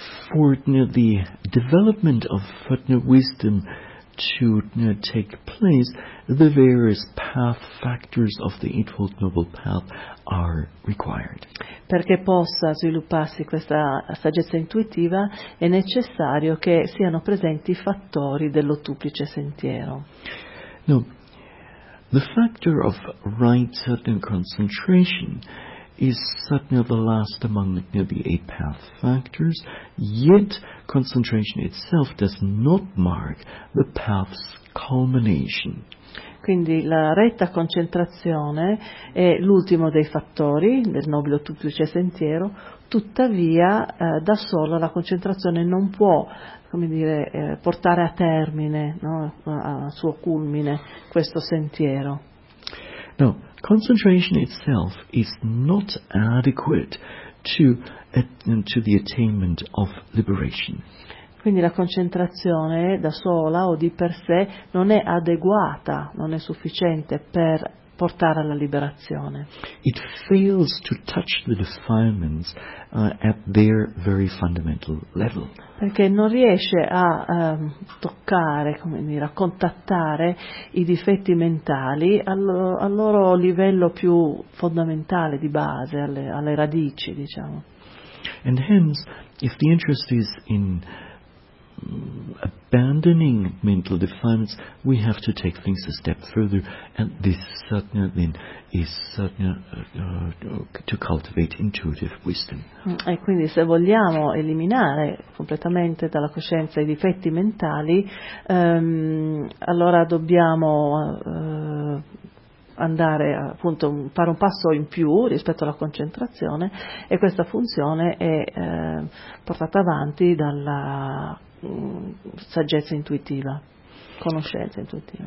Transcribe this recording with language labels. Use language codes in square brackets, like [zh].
[en] For the development of wisdom to take place, the various path factors of the Eightfold Noble Path are required. [it] Perché possa svilupparsi questa saggezza intuitiva è necessario che siano presenti i fattori dell'ottuplice sentiero. [en] No, the factor of right certain concentration is certainly the last among the eight path factors, yet concentration itself does not mark the path's culmination. [it] Quindi la retta concentrazione è l'ultimo dei fattori del nobile ottuplice sentiero, tuttavia da solo la concentrazione non può, come dire, portare a termine, no, a suo culmine, questo sentiero. [en] No, concentration itself is not adequate to the attainment of liberation. [it] Quindi la concentrazione da sola o di per sé non è adeguata, non è sufficiente per portare alla liberazione. [en] It fails to touch the defilements at their very fundamental level. [it] Perché non riesce a toccare, come dire, a contattare i difetti mentali al loro livello più fondamentale, di base, alle radici, diciamo. [en] And hence, if the interest is in abandoning mental defilements, we have to take things a step further, and this certainly then is certainly to cultivate intuitive wisdom. [it] E quindi se vogliamo eliminare completamente dalla coscienza i difetti mentali, allora dobbiamo andare a, appunto, fare un passo in più rispetto alla concentrazione, e questa funzione è portata avanti dalla saggezza intuitiva, conoscenza intuitiva.